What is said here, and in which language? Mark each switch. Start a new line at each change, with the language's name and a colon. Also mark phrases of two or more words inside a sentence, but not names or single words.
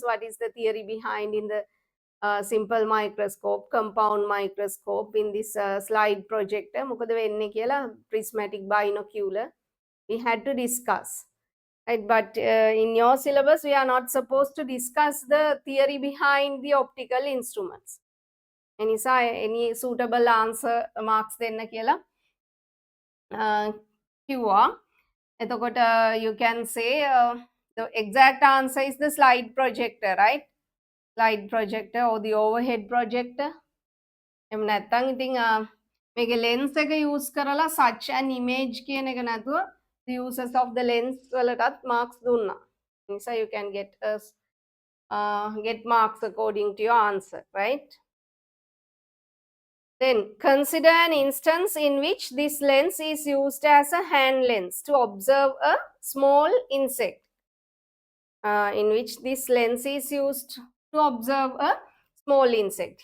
English: What is the theory behind in the simple microscope, compound microscope, in this slide projector, prismatic binocular. We had to discuss. Right, but in your syllabus, we are not supposed to discuss the theory behind the optical instruments. Any suitable answer marks
Sinhala: දෙන්න කියලා කිව්වා.
English: එතකොට you can say the exact answer is the slide projector, right? Slide projector or the overhead projector.
Sinhala: එහෙම නැත්නම් ඉතින් මේකේ lens එක use කරලා
English: such an image
Sinhala: කියන එක නැතුව
English: the uses of the lens
Sinhala: වලටත් marks දුන්නා.
English: So you can get marks according to your answer, right? Then consider an instance in which this lens is used as a hand lens to observe a small insect. In which this lens is used to observe a small insect.